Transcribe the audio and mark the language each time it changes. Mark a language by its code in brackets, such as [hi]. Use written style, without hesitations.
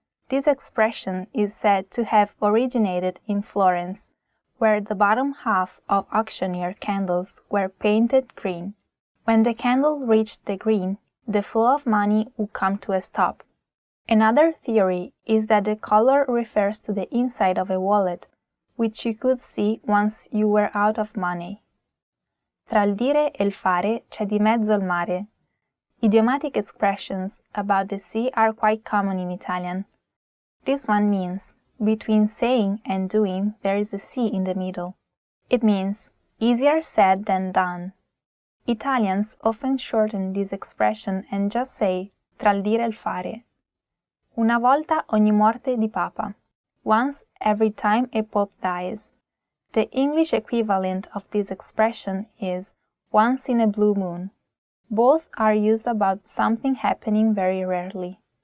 [en] This expression is said to have originated in Florence, where the bottom half of auctioneer candles were painted green. When the candle reached the green, the flow of money would come to a stop. Another theory is that the color refers to the inside of a wallet, which you could see once you were out of money. [it] Tra il dire e il fare c'è di mezzo il mare. [en] Idiomatic expressions about the sea are quite common in Italian. This one means, between saying and doing there is a sea in the middle. It means, easier said than done. Italians often shorten this expression and just say, [it] tra il dire e il fare. Una volta ogni morte di papa. [en] Once every time a pope dies. The English equivalent of this expression is once in a blue moon. Both are used about something happening very rarely.